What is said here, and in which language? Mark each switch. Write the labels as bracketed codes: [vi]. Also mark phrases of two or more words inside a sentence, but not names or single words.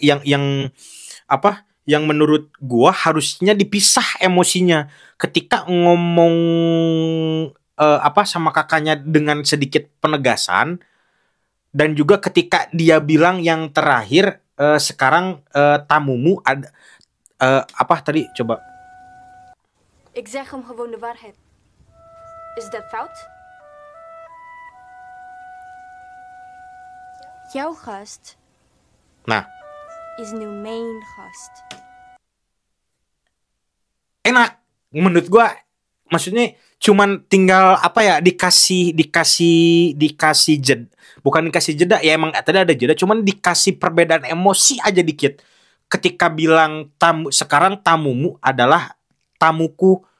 [id] yang menurut gua harusnya dipisah emosinya ketika ngomong sama kakaknya dengan sedikit penegasan, dan juga ketika dia bilang yang terakhir sekarang tamumu ada tadi coba. [nl] Ik zeg hem gewoon de waarheid. Is dat fout? Jouw gast is nu mijn gast. [id] Enak menurut gua, maksudnya cuman tinggal dikasih jeda, bukan dikasih jeda ya, emang tadi ada jeda, cuman dikasih perbedaan emosi aja dikit ketika bilang sekarang tamumu adalah tamuku.